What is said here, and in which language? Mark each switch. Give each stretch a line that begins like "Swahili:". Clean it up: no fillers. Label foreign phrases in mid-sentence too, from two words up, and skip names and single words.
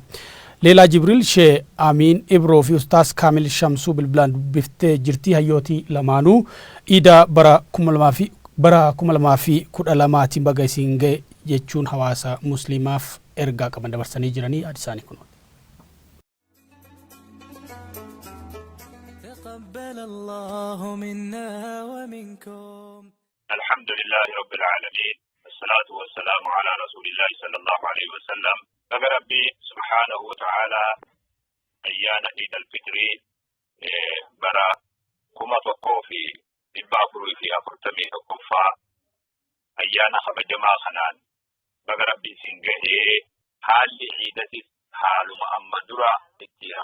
Oromo: Leela Jibril Shee Amin Ibro fi Ustaas Kaamil Shamsuu bilbilaan dubbiftee jirti hayyootii lamaanuu Iida bara 2012tiin baga isin ga'e jechuun hawaasa Musliimaaf ergaa qaban dabarsanii jiranii adisaanii kun.
Arabic: الحمد لله رب العالمين. الصلاة والسلام على رسول الله صلى الله عليه وسلم.
Oromo: Rabbi
Arabic: سبحانه وتعالى
Oromo: ayyaana Eid al-Fitri bara 1441 ayyaana kabajamaa kanaan baga Rabbi isin ga'ee haalli Eidatis haaluma amma dura itti